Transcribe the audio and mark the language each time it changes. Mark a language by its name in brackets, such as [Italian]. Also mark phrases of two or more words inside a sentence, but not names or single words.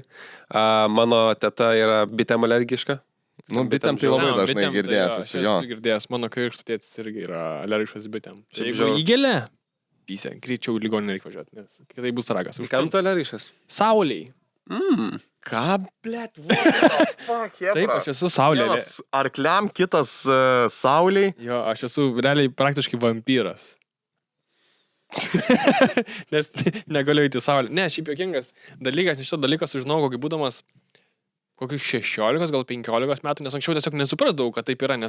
[Lithuanian] Mano teta yra bitėm alergiška. Bitėm tai labai dažnai girdėjęs. Aš esu girdėjęs, mano krikšto tėtis irgi yra alergiškas bitėm. Jeigu įgelia, pysė, greičiau ligoninę reikia važiuoti, nes kitai bus ragas. Kam tu alergiškas? Sauliai. Ką, blėt, [English] what the fuck, jebra? [Lithuanian] Taip, aš esu saulė. Vienas arkliam, kitas sauliai. Jo, aš esu realiai praktiškai vampyras. Nes negaliu įti saulę. Ne, šiaip jokingas dalykas, nes šitą dalyką sužinau, kokį būdamas kokius 16, gal 15 metų, nes anksčiau tiesiog nesuprasdavau, kad taip yra, nes